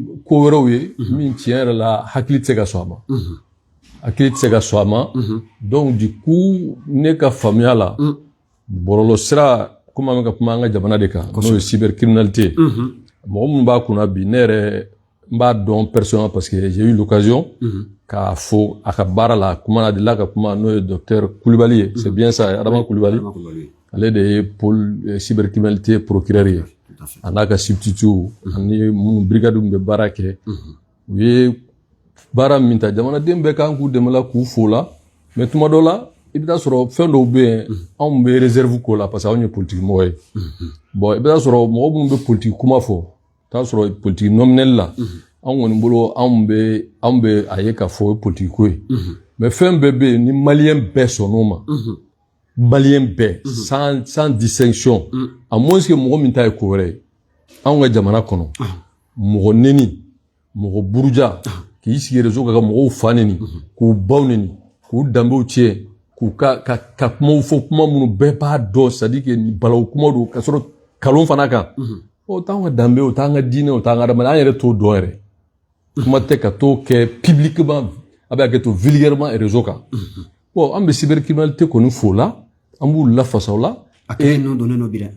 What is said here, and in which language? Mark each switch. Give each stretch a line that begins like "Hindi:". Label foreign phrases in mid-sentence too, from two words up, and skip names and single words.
Bambara: ko wɛrɛw ye min tiɲɛ yɛrɛ la hakili tɛ se ka sɔn a ma hakili tɛ se ka sɔn a ma
French: donc du coup
Bambara: ne ka faamuya la bɔlɔlɔ sira comme an bɛ ka kuma an ka jamana de kan n'o ye cybercriminalité mɔgɔ minnu b'a kunna bi ne yɛrɛ n b'a dɔn personnellement
French: parce que j'ai eu l'occasion
Bambara: k'a fɔ a ka baara la kuma na delila ka kuma n'o ye docteur Kulibali ye
French: c'est bien ça
Bambara: Adama Kulibali ale de ye
French: pôle cybercriminalité procureur
Bambara: ye a n'a ka substitut ani minnu brigade min bɛ baara kɛ u ye baara min ta jamanaden bɛɛ kan k'u dɛmɛ la k'u fo la mais tuma dɔ la i bɛ taa sɔrɔ fɛn dɔw bɛ yen anw bɛ réserve ko la
French: parce que
Bambara: anw ye politique mɔgɔ ye bon i bɛ taa sɔrɔ mɔgɔ minnu bɛ politique kuma fɔ i bɛ taa sɔrɔ
French: politique nominelle
Bambara: la anw kɔni bolo anw bɛ a ye k'a fɔ o ye politique ko ye mais fɛn bɛɛ bɛ yen ni maliyɛn bɛɛ sɔnn'o ma maliyɛn bɛɛ
French: sans distinction à moins que
Bambara: mɔgɔ min ta ye ko wɛrɛ ye anw ka jamana kɔnɔ mɔgɔ neni mɔgɔ buruja k'i sigi réseau kan ka mɔgɔw fa neni k'u baw neni k'u danbew tiɲɛ k'u ka kumaw fɔ kuma minnu bɛɛ b'a dɔn
French: c'est à dire que
Bambara: balawu kuma don ka sɔrɔ kalon fana kan o t'anw ka danbe o t'an ka diinɛ o t'an ka adamadenya an yɛrɛ t'o dɔn yɛrɛ kuma tɛ ka t'o kɛ publiquement a bɛ kɛ to
French: vulgairement réseau
Bambara: kan bon an bɛ cybercriminalité kɔni fo la an b'u lafasa o la a kɛlɛ ninnu donnen don bi dɛ